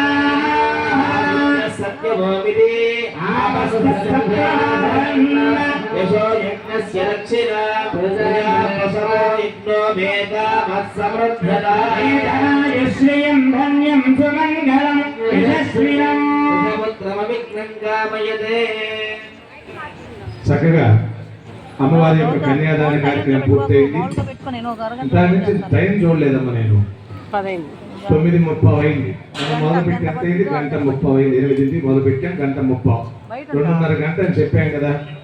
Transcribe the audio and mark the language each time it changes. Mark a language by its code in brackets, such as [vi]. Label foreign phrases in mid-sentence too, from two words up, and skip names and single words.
[sa] सत्यमोमिति यशो यज्ञस्य दक्षिणा प्रजापसरो यज्ञो मेधामत्समृद्धताय श्रियं धन्यं सुमङ्गलं यशस्विनं पुत्रमविघ्नं कामयते. [te] చక్కగా అమ్మవారి యొక్క కన్యాదాన కార్యక్రమం పూర్తయింది. దాని నుంచి టైం చూడలేదమ్మా నేను. 9:30 అయింది. మనం మొదలుపెట్టి ఎంత అయింది? 1:30 అయింది. 8ంటికి మొదలుపెట్టాం, 1:30. 2:30 గంట అని చెప్పాం కదా.